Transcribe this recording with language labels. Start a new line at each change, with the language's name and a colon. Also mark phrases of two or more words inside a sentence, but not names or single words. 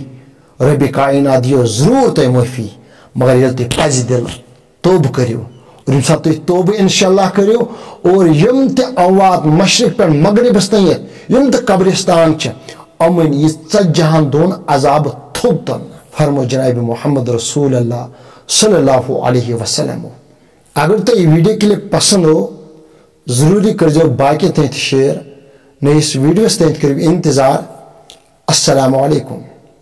Kashmiri: ربِ کاینات دِیو ضروٗر تۄہہِ معٲفی مگر ییٚلہِ تُہۍ پزِ دِلہٕ توبہٕ کٔرِو اور ییٚمہِ ساتہٕ تُہۍ توبہٕ
Arabic: انشاء اللہ
Kashmiri: کٔرِو اور یِم تہِ اموات مشرق پٮ۪ٹھ مغربس تانۍ یِم تہِ قبرستان چھِ یِمن یہِ 40 دۄہن عذاب تھوٚد تُلنہٕ فرمو جناب محمد
Arabic: رسول اللہ صلی اللہ علیہ وسلم
Kashmiri: اگر تۄہہِ یہِ
English: video clip
Kashmiri: پسنٛد ہو ضروٗری کٔرزیو باقین تانۍ تہِ شیر نٔیِس ویٖڈیوس تانۍ کٔرِو انتظار
Arabic: السلام علیکم